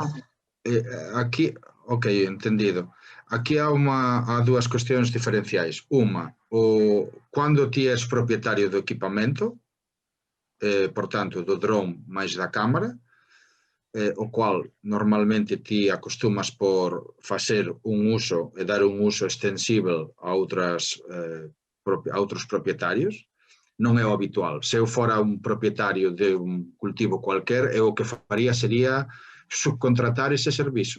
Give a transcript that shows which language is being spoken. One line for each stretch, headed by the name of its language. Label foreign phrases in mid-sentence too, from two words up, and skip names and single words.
Galician: Aqui, ok, entendido.
Portuguese: Aqui há duas questões diferenciais.
Galician: Uma, quando ti és propietario do equipamento, portanto, do drone mais da cámara, o qual normalmente ti acostumas por facer un uso e dar un uso extensível a outros propietarios, non é o habitual. Se eu fora un propietario de un cultivo cualquier, o que faría sería subcontratar ese servizo.